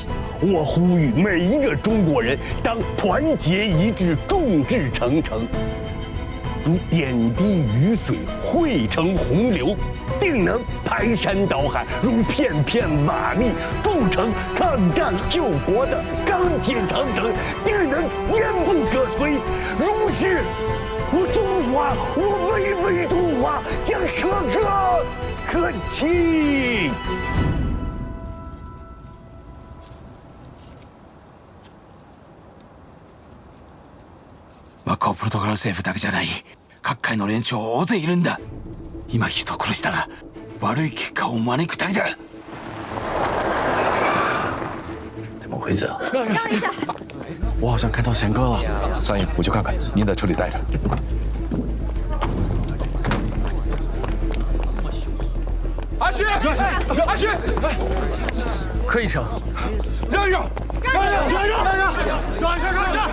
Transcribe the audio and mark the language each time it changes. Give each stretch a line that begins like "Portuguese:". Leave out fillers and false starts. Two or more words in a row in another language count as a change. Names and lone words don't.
Chinese: 我呼吁每一个中国人当团结一致，众志成城，如点滴雨水汇成洪流，定能排山倒海；如片片瓦砾铸成抗战救国的钢铁长城，定能坚不可摧。如是，我中华，我巍巍中华将可歌可泣。
Japanese: マコプロトコル政府だけじゃない、各界の連中大勢いるんだ。今人殺したら悪い結果を招くだけだ。
Chinese: 怎么回事啊？让一下。我好像看到贤哥了。三爷，我去看看，您在车里待着。阿旭，阿旭，柯医生，让一让，让一下，